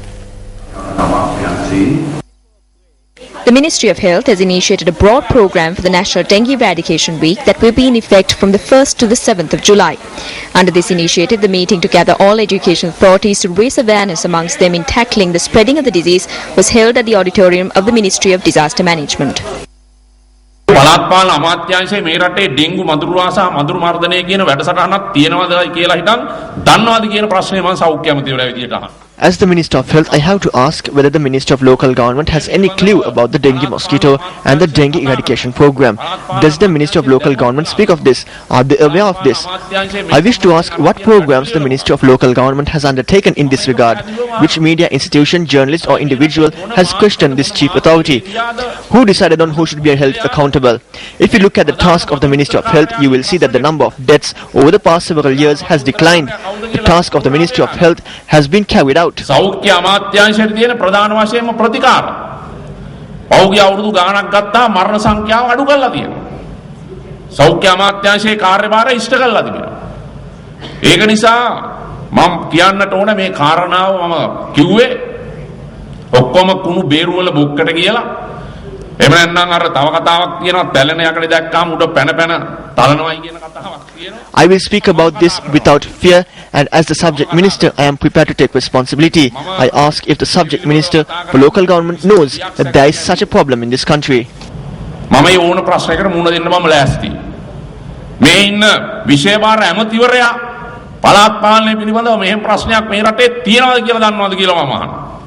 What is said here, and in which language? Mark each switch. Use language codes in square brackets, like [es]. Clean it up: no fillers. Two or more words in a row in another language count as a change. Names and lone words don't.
[en] The Ministry of Health has initiated a broad program for the National Dengue Eradication Week that will be in effect from the 1st to the 7th of July. Under this initiative, the meeting to gather all education authorities to raise awareness amongst them in tackling the spreading of the disease was held at the auditorium of the Ministry of Disaster Management. [si] පළාත්පාල අමාත්‍යාංශයේ මේ රටේ ඩෙන්ගු මදුරුවා සහ මදුරු මර්ධනය කියන වැඩසටහනක් තියෙනවද කියලා හිතන් දන්නවද කියන ප්‍රශ්නේ මම සෞඛ්‍ය අමාත්‍යවරයා විදියට අහනවා. [en] As the Minister of Health, I have to ask whether the Minister of Local Government has any clue about the dengue mosquito and the dengue eradication program. Does the Minister of Local Government speak of this? Are they aware of this? I wish to ask what programs the Ministry of Local Government has undertaken in this regard. Which media institution, journalist or individual has questioned this chief authority? Who decided on who should be held accountable? If you look at the task of the Ministry of Health, you will see that the number of deaths over the past several years has declined. The task of the Ministry of Health has been carried out. [si] සෞඛ්‍ය අමාත්‍යාංශයට තියෙන ප්‍රධාන වශයෙන්ම ප්‍රතිකාර. පෞද්ගලික අවුරුදු ගණනක් ගත්තා මරණ සංඛ්‍යාව අඩු කරලා තියෙනවා. සෞඛ්‍ය අමාත්‍යාංශයේ කාර්යභාරය ඉෂ්ට කරලා තිබෙනවා. ඒක නිසා මම කියන්නට ඕන මේ කාරණාව මම කිව්වේ ඔක්කොම කුණු බේරු වල බොක්කට කියලා. එහෙම නැත්නම් අර තව කතාවක් තියෙනවා පැලෙන යකඩ දැක්කාම උඩ පැන පැන තලනවයි කියන කතාවක් තියෙනවා. [en] I will speak about this without fear, and as the subject minister I am prepared to take responsibility. I ask if the subject minister for local government knows that there is such a problem in this country. [si] මම මේ ඕන ප්‍රශ්නයකට මුහුණ දෙන්න මම ලෑස්තියි. මේ ඉන්න විශේෂ ඇමතිවරයා පළාත් පාලනය පිළිබඳව මෙහෙම ප්‍රශ්නයක් මේ රටේ තියනවාද කියලා දන්නවද කියලා මම අහනවා.